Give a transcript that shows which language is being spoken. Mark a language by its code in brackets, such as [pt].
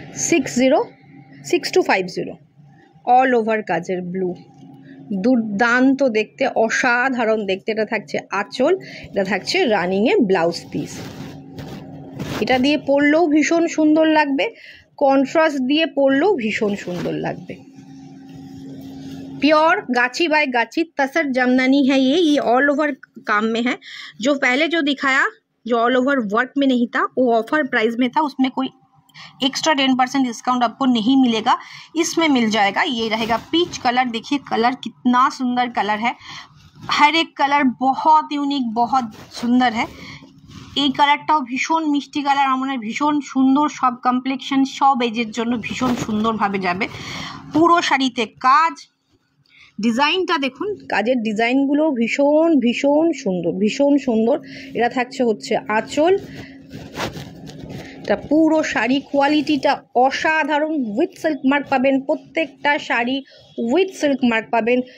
[bn] 6250 all over কাজের blue, দুর্দান্ত দেখতে, অসাধারণ দেখতে। এটা থাকছে আঁচল, এটা থাকছে রানিংয়ে ব্লাউজ পিস, এটা দিয়ে পরলেও ভীষণ সুন্দর লাগবে, কন্ট্রাস্ট দিয়ে পরলেও भीषण सुंदर लगবে। [hi] प्योर गाची बाय गाची तसर जमदानी है ये ऑल ओवर काम में है। जो पहले जो दिखाया जो ऑल ओवर वर्क में नहीं था वो ऑफर प्राइस में था, उसमें कोई एक्स्ट्रा 10% डिस्काउंट आपको नहीं मिलेगा, इसमें मिल जाएगा। ये रहेगा पीच कलर, देखिए कलर कितना सुंदर कलर है, हर एक कलर बहुत यूनिक बहुत सुंदर है। [bn] এই কালারটাও ভীষণ মিষ্টি কালার, আমার ভীষণ সুন্দর, সব কমপ্লেক্সন সব এজের জন্য ভীষণ সুন্দরভাবে যাবে। পুরো শাড়িতে কাজ, ডিজাইনটা দেখুন, কাজের ডিজাইনগুলো ভীষণ ভীষণ সুন্দর, ভীষণ সুন্দর। এটা থাকছে হচ্ছে আঁচল, এটা পুরো শাড়ি কোয়ালিটিটা অসাধারণ, উইথ সিল্ক মার্ক পাবেন, প্রত্যেকটা শাড়ি উইথ সিল্ক মার্ক পাবেন।